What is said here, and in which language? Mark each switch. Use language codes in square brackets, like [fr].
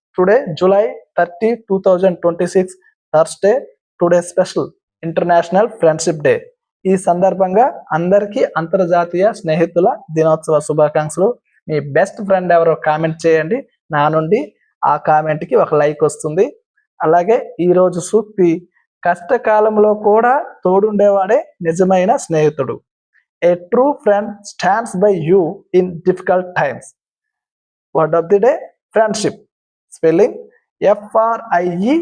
[en] Today, July 30, 2026, Thursday, today special International Friendship Day. [te] ఈ సందర్భంగా అందరికీ అంతర్జాతీయ స్నేహితుల దినోత్సవ శుభాకాంక్షలు. మీ బెస్ట్ ఫ్రెండ్ ఎవరో కామెంట్ చేయండి, నా నుండి ఆ కామెంట్కి ఒక లైక్ వస్తుంది. అలాగే ఈరోజు సూక్తి, కష్టకాలంలో కూడా తోడుండేవాడే నిజమైన స్నేహితుడు. [en] A true friend stands by you in difficult times. Word of the day, friendship. Spelling FRIENDSHIP.